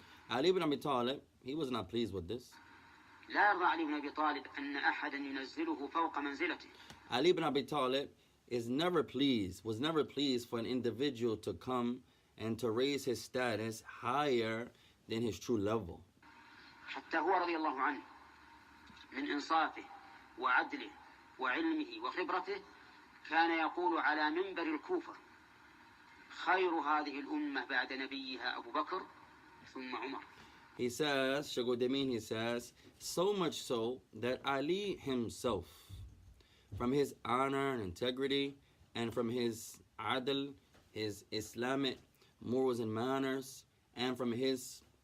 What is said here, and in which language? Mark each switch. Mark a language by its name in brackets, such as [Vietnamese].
[English] Ali ibn Abi Talib, he was not pleased with this. [Arabic] لا يرضى علي بن أبي طالب أن أحدا ينزله فوق منزلته. [English] Ali ibn Abi Talib was never pleased for an individual to come and to raise his status higher than his true level. [Arabic] حتى هو رضي الله عنه من إنصافه وعدله وعلمه وخبرته كان يقول على منبر الكوفة خير هذه الأمة بعد نبيها أبو بكر ثم عمر. [English] He says, Shagodemin, he says, so much so that Ali himself, from his honor and integrity, and from his adl, his Islamic morals and manners, and from his